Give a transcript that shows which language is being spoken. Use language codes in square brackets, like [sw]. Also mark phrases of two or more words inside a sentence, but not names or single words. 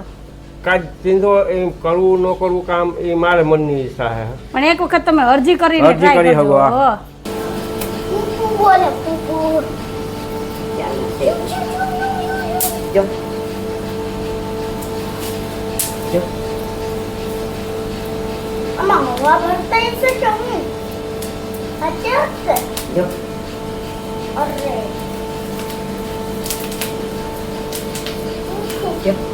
[gu] કાજ ચીંધો એમ કરવું ન કરવું કામ એ મારે મનની ઈચ્છા છે. પણ એક વખત તમે અરજી કરીને અરજી ટ્રાય કરી કરજો. શકો, હા. હો. જો જો [sv] Mamma, vad var det för sång? Vad är det? [gu] જો Arre. જો